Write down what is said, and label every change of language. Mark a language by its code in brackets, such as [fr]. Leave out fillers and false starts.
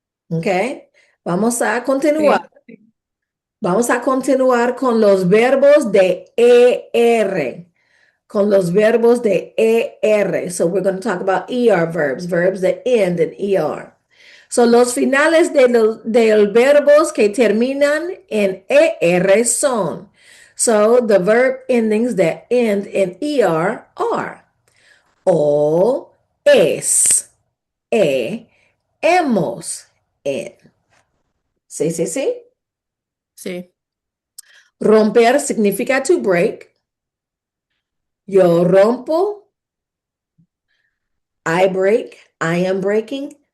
[es] Okay. Vamos a continuar. Sí. Vamos a continuar con los verbos de ER. Con los verbos de ER. [en] So we're going to talk about ER verbs, verbs that end in ER. [es] So los finales de los verbos que terminan en ER son. [en] So the verb endings that end in ER are o, es, hemos, en. [es] Sí, sí, sí. Sí. Romper significa [en] to break. [es] Yo rompo, [en] I break, I am breaking.